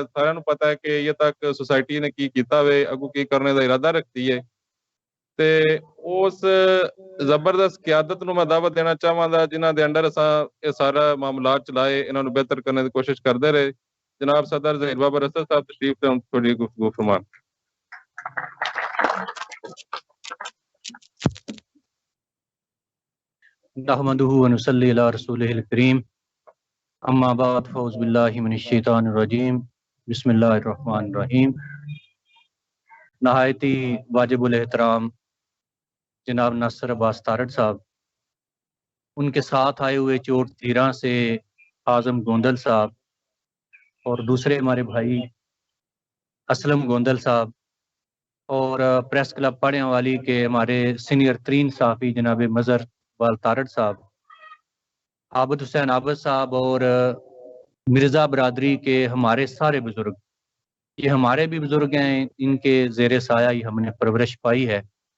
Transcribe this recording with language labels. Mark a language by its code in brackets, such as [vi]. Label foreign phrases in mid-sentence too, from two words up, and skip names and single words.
[pa] ਸਾਰਿਆਂ ਨੂੰ ਪਤਾ ਹੈ ਕਿ ਇਹ ਤੱਕ ਸੁਸਾਇਟੀ ਨੇ ਕੀ ਕੀਤਾ ਵੇ, ਅੱਗੋਂ ਕੀ ਕਰਨੇ ਦਾ ਇਰਾਦਾ ਰੱਖਦੀ ਹੈ. ਤੇ ਉਸ ਜ਼ਬਰਦਸਤ ਕਿਆਦਤ ਨੂੰ ਮੈਂ ਦਾਵਤ ਦੇਣਾ ਚਾਹਾਂਗਾ ਜਿਨ੍ਹਾਂ ਦੇ ਅੰਡਰ ਅਸਾਂ ਇਹ ਸਾਰਾ ਮਾਮਲਾਤ ਚਲਾਏ, ਇਹਨਾਂ ਨੂੰ ਬਿਹਤਰ ਕਰਨ ਦੀ ਕੋਸ਼ਿਸ਼ ਕਰਦੇ ਰਹੇ. ਜਨਾਬ ਸਦਰ ਜ਼ਹੀਰ ਬਾਬਾ ਰਸਦ ਸਾਹਿਬ ਤਸ਼ਰੀਫ ਤੇ ਹੁਣ ਥੋੜੀ ਗੁਫ਼ਤਗੂ ਫਰਮਾਨ. [ar] نحمده ونصلي على رسوله الكريم اما بعد فاعوذ باللہ من الشیطان الرجیم بسم اللہ الرحمن الرحیم. [ur] نہایت ہی واجب الاحترام جناب ناصر عباس تارڑ صاحب، ان کے ساتھ آئے ہوئے چوٹ تھیرا سے اعظم گوندل صاحب اور دوسرے ہمارے بھائی اسلم گوندل صاحب اور پریس کلب پاڑیاں والی کے ہمارے سینئر ترین صحافی جناب مظہر اقبال تارڑ صاحب، عابد حسین عابد صاحب اور مرزا برادری کے ہمارے سارے بزرگ، یہ ہمارے بھی بزرگ ہیں، ان کے زیر سایہ ہی ہم نے پرورش پائی ہے.